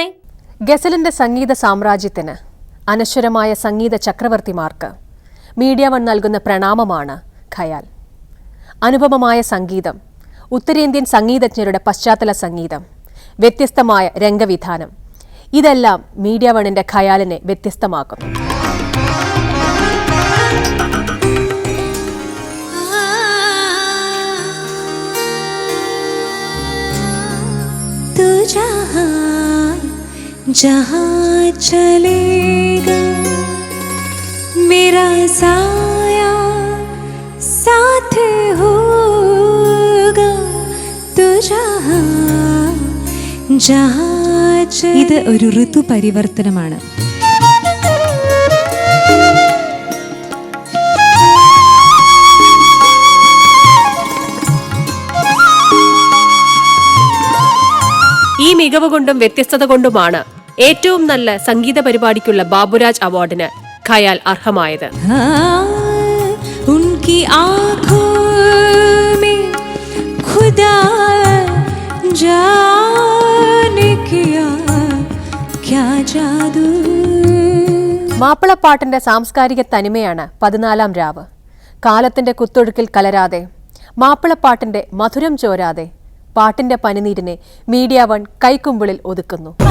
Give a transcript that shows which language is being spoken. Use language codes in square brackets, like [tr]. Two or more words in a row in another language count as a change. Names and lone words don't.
[ml] ഗസലിന്റെ സംഗീത സാമ്രാജ്യത്തിന്, അനശ്വരമായ സംഗീത ചക്രവർത്തിമാർക്ക് മീഡിയ വൺ നൽകുന്ന പ്രണാമമാണ് ഖയാൽ. അനുപമമായ സംഗീതം, ഉത്തരേന്ത്യൻ സംഗീതജ്ഞരുടെ പശ്ചാത്തല സംഗീതം, വ്യത്യസ്തമായ രംഗവിധാനം, ഇതെല്ലാം മീഡിയ വണ്ണിന്റെ ഖയാലിനെ വ്യത്യസ്തമാക്കുന്നു. [hi] जहाँ चलेगा मेरा साया साथ होगा, तो जहाँ [ml] ഇത് ഒരു ഋതു പരിവർത്തനമാണ്. ഈ മികവ് കൊണ്ടും വ്യത്യസ്തത കൊണ്ടുമാണ് ഏറ്റവും നല്ല സംഗീത പരിപാടിക്കുള്ള ബാബുരാജ് അവാർഡിന് ഖയാൽ അർഹമായത്. [hi] उनकी आँखों में खुदा जाने क्या क्या जादू. [ml] മാപ്പിളപ്പാട്ടിന്റെ സാംസ്കാരിക തനിമയാണ് 14-ാം രാവ്. കാലത്തിന്റെ കുത്തൊഴുക്കിൽ കലരാതെ, മാപ്പിളപ്പാട്ടിന്റെ മധുരം ചോരാതെ, പാട്ടിന്റെ പനിനീരിനെ മീഡിയ വൺ കൈക്കുമ്പിളിൽ ഒതുക്കുന്നു.